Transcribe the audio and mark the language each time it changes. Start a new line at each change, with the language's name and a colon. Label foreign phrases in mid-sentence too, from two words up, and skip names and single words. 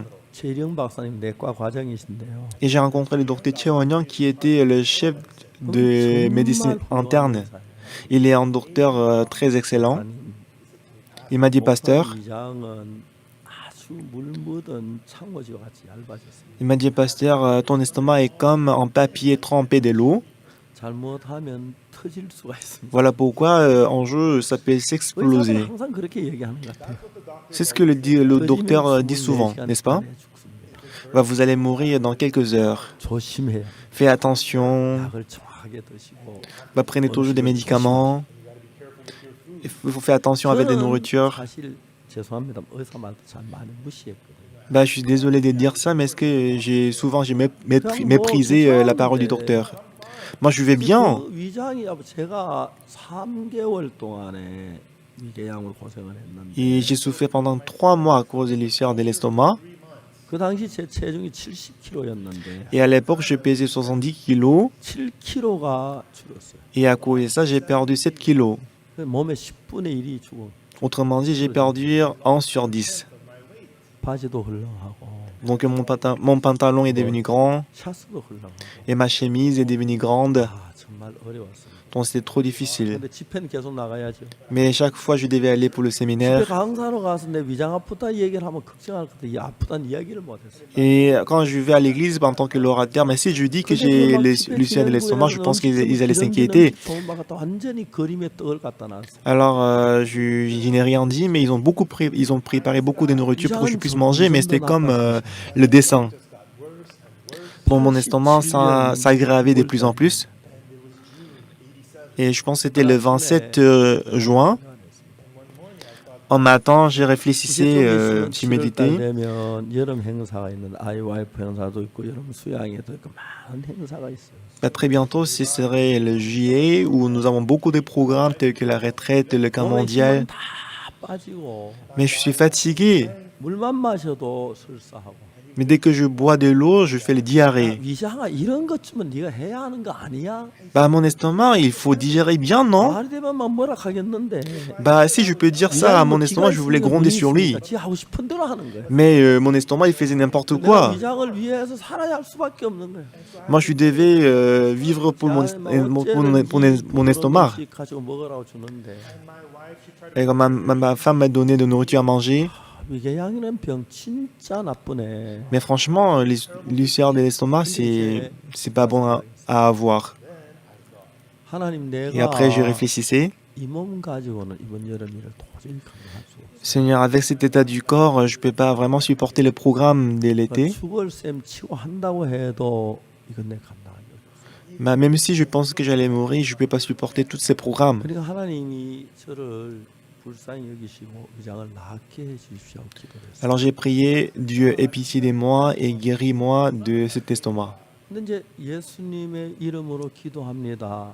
Korean: 최령 박사님 내과 과장이신데요.
French: et j'ai rencontré le docteur Cheo Won-young qui était le chef de médecine interne. Il est un docteur très excellent. Il m'a dit, pasteur,
Korean: 위장은 아주 물 묻은 창고지와 같이 얇아졌어요.
French: il m'a dit, pasteur, ton estomac est comme un papier trempé de l'eau.
Korean: 잘못하면 터질 수가 있습니다.
French: Voilà pourquoi un jour ça peut
Korean: 의사들은
French: s'exploser.
Korean: 항상 그렇게 얘기하는 것 같아요.
French: C'est ce que le docteur dit souvent, n'est-ce pas? Bah, vous allez mourir dans quelques heures.
Korean: 조심해요.
French: Fais attention.
Korean: 약을 정확하게 드시고.
French: Bah, prenez toujours des médicaments. Il faut faire attention avec des nourritures.
Korean: 사실 죄송합니다. 의사 말도 잘 많이 무시했거든요.
French: Bah, je suis désolé de dire ça, mais est-ce que j'ai méprisé la parole du docteur? Moi, je vais bien.
Korean: 그 위장이 제가 3개월 동안에 위궤양을 고생을 했는데
French: Et j'ai souffert pendant 3 mois à cause de l'ulcère de l'estomac.
Korean: 그 당시 제 체중이 70kg였는데
French: Et à l'époque, je pesais 70 kilos.
Korean: 7kg가 줄었어요.
French: Et à cause de ça, j'ai perdu 7 kilos.
Korean: 몸의 10분의 1이 죽어.
French: Autrement dit, j'ai perdu 11 sur 10.
Korean: 바지도 헐렁하고
French: Donc mon pantalon est devenu grand
Korean: 샤스도 헐렁하고
French: et ma chemise est devenue grande.
Korean: 아 정말 어려웠습니다.
French: Donc c'était trop difficile.
Korean: 근데 집회는 계속 나가야죠.
French: Mais chaque fois, je devais aller pour le
Korean: 집회
French: séminaire.
Korean: 강사로 가서 내 위장 아프다 얘기를 하면 걱정할 건데 이 아프다는 이야기를 못했어요.
French: Et quand je vais à l'église en tant que l'orateur, mais si je dis que j'ai Lucien de l'estomac, je pense qu'ils allaient s'inquiéter.
Korean: 완전히 그림의 떡을 갖다 놨어.
French: Alors, je n'ai rien dit, mais ils ont préparé beaucoup de nourriture pour que je puisse manger, mais c'était comme le dessin. Pour mon estomac, ça s'aggravait de plus en plus. Et je pense que c'était le 27 juin. En matin, j'ai réfléchissé, j'ai médité.
Korean: 되면 여름 행사가 있는 IYF 행사도 있고 여름 수양회도 있고 많은 행사가 있어요.
French: Très bientôt, ce serait le juillet où nous avons beaucoup de programmes tels que la retraite, le camp mondial.
Korean: 다 빠지고
French: Mais je suis fatigué.
Korean: 물만 마셔도 설사하고.
French: Mais dès que je bois de l'eau, je fais les diarrhées.
Korean: 위장아 이런 것쯤은 네가 해야 하는 거 아니야?
French: Bah, mon estomac, il faut digérer bien, non?
Korean: 말이 되면 막 뭐라 하겠는데.
French: Bah, si je peux dire ça à mon estomac, je voulais gronder sur lui.
Korean: 지 하고 싶은 대로 하는 거야.
French: Mais mon estomac, il faisait n'importe
Korean: 내가
French: quoi.
Korean: 위장을 위해서 살아야 할 수밖에 없는 거야.
French: Moi, je devais vivre pour mon estomac.
Korean: 가지고 먹으라고 주는데
French: Et quand ma femme m'a donné de nourriture à manger.
Korean: 위궤양이는 병 진짜 나쁘네.
French: Mais franchement, l'ulcère de l'estomac, c'est pas bon à avoir.
Korean: 하나님
French: Et après, je
Korean: 내가
French: réfléchissais.
Korean: 이 몸 가지고는 이번 여름 일을 도저히 감당할 수 없어.
French: Seigneur, avec cet état du corps, je peux pas vraiment supporter le programme de l'été.
Korean: 죽을 셈 치고 한다고 해도 이건 내 감당할 수 없어.
French: Mais même si je pense que j'allais mourir, je peux pas supporter tous ces programmes.
Korean: 그러니까 하나님이 저를 불쌍히 여기시고 위장을 낫게 해 주십시오 기도했어요.
French: Alors j'ai prié, Dieu aie pitié de moi et guéris-moi de cet estomac.
Korean: 근데 이제 예수님의 이름으로 기도합니다.